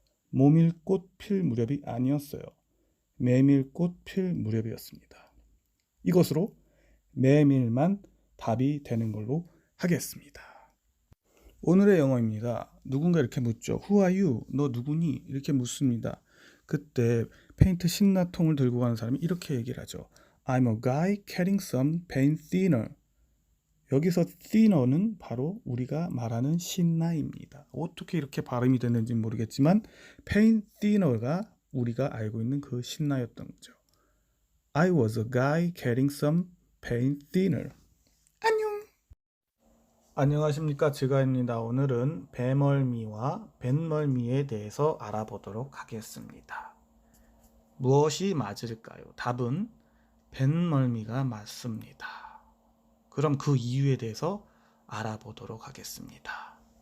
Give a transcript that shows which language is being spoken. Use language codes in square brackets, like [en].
[ko] 모밀꽃 필 무렵이 아니었어요. 메밀꽃 필 무렵이었습니다. 이것으로 메밀만 답이 되는 걸로 하겠습니다. 오늘의 영어입니다. 누군가 이렇게 묻죠. [en] Who are you? [ko] 너 누구니? 이렇게 묻습니다. 그때 페인트 신라통을 들고 가는 사람이 이렇게 얘기를 하죠. [en] I'm a guy carrying some paint thinner. [ko] 여기서 thinner는 바로 우리가 말하는 신라입니다. 어떻게 이렇게 발음이 됐는지 모르겠지만 paint thinner가 우리가 알고 있는 그 신라였던 거죠. [en] I was a guy carrying some paint thinner. [ko] 안녕. 안녕하십니까, 지가입니다. 오늘은 배멀미와 뱃멀미에 대해서 알아보도록 하겠습니다. 무엇이 맞을까요? 답은 뱃멀미가 맞습니다. 그럼 그 이유에 대해서 알아보도록 하겠습니다.